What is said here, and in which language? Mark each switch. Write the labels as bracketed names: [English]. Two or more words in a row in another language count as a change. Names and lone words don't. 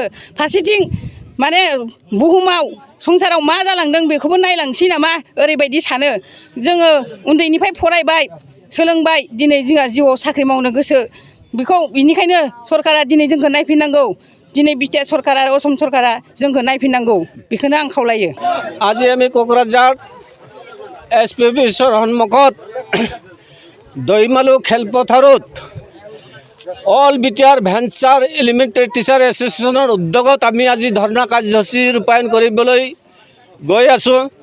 [Bodo] फारसेथिं माने बुहुमाव संसाराव मा जालांदों बेखौबो नायलांसै नामा ओरैबायदि सानो। जोङो उन्दैनिफ्राय फरायबाय सोलोंबाय, दिनै जोंहा जिउआव साख्रि मावनो गोसो। बेनिखायनो सरकारा दिनै जोंखौ नायफिननांगौ। दिनै BTR सरकार आरो असम सरकारा जोंखौ नायफिननांगौ, बेखौनो आं खावलायो। [Assamese] আজি আমি কোকৰাঝাৰ SPBৰ সন্মুখত দৈমালু খেলপথাৰত অল BTR ভেঞ্চাৰ এলিমেণ্টাৰী টিচাৰ এছ'চিয়েশ্যনৰ উদ্যোগত আমি আজি ধৰ্ণা কাৰ্যসূচী ৰূপায়ণ কৰিবলৈ গৈ আছোঁ।